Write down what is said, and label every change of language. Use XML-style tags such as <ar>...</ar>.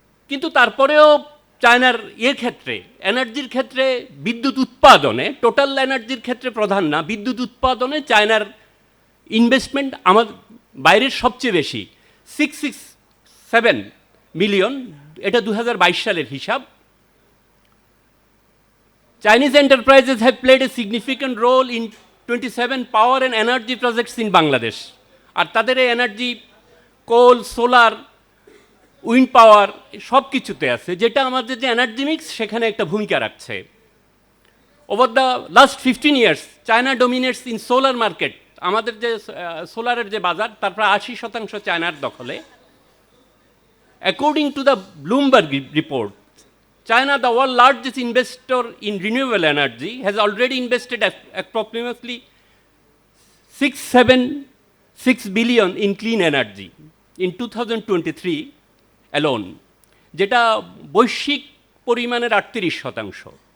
<bn>কিন্তু তারপরেও চায়নার ক্ষেত্রে, এনার্জির ক্ষেত্রে, বিদ্যুৎ উৎপাদনে, টোটাল এনার্জির ক্ষেত্রে প্রধান না, বিদ্যুৎ উৎপাদনে চায়নার ইনভেস্টমেন্ট আমাদের বাইরের সবচেয়ে বেশি, 667 মিলিয়ন, এটা 2022 সালের হিসাব।</bn> <en>Chinese enterprises have played a significant role in 27 power and energy projects in Bangladesh.</en> <bn>আর তাদের এই এনার্জি কোল, সোলার, উইন্ড পাওয়ার সব কিছুতে আছে, যেটা আমাদের যে এনার্জি মিক্স সেখানে একটা ভূমিকা রাখছে।</bn> <en>Over the last 15 years China dominates in solar market.</en> <bn>আমাদের যে সোলারের যে বাজার, তার প্রায় 80% চায়নার দখলে।</bn> <en>according to the Bloomberg report, China, the world's largest investor in renewable energy, has already invested approximately 676 billion in clean energy in 2023 alone,</en> <bn>যেটা বৈশ্বিক পরিমাণের 38%।</bn>